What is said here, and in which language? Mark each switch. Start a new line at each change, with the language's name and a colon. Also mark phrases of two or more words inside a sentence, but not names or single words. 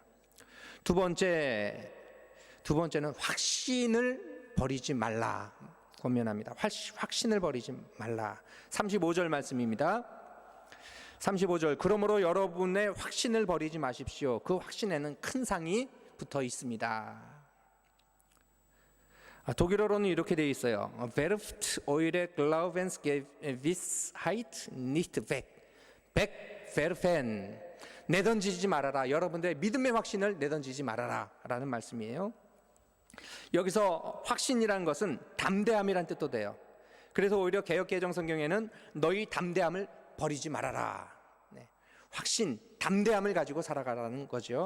Korean: 두 번째는 확신을 버리지 말라 권면합니다. 확신을 버리지 말라. 35절 말씀입니다. 35절 그러므로 여러분의 확신을 버리지 마십시오. 그 확신에는 큰 상이 붙어 있습니다. 독일어로는 이렇게 되어 있어요.
German: Werft eure Glaubensgewissheit nicht weg. wegwerfen.
Korean: 내던지지 말아라. 여러분들의 믿음의 확신을 내던지지 말아라 라는 말씀이에요. 여기서 확신이라는 것은 담대함이란 뜻도 돼요. 그래서 오히려 개역개정 성경에는 너희 담대함을 버리지 말아라. 확신, 담대함을 가지고 살아가라는 거죠.